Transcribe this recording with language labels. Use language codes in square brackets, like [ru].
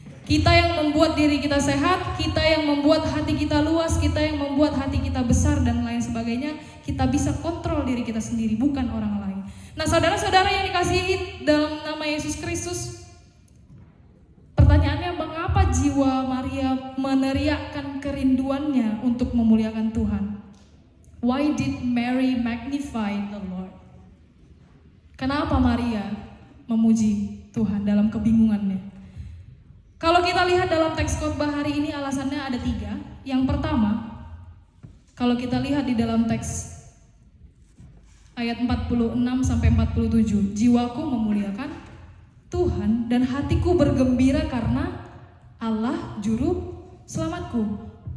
[id] Kita yang membuat diri kita sehat, kita yang membuat hati kita luas, kita yang membuat hati kita besar dan lain sebagainya. Kita bisa kontrol diri kita sendiri, bukan orang lain. Nah, saudara-saudara yang dikasihi dalam nama Yesus Kristus, pertanyaannya, mengapa jiwa Maria meneriakkan kerinduannya untuk memuliakan Tuhan? [en] Why did Mary magnify the Lord? [id] Kenapa Maria memuji Tuhan dalam kebingungannya? Kalau kita lihat dalam teks khotbah hari ini, alasannya ada 3. Yang pertama, kalau kita lihat di dalam teks ayat 46 sampai 47, jiwaku memuliakan Tuhan dan hatiku bergembira karena Allah juru selamatku.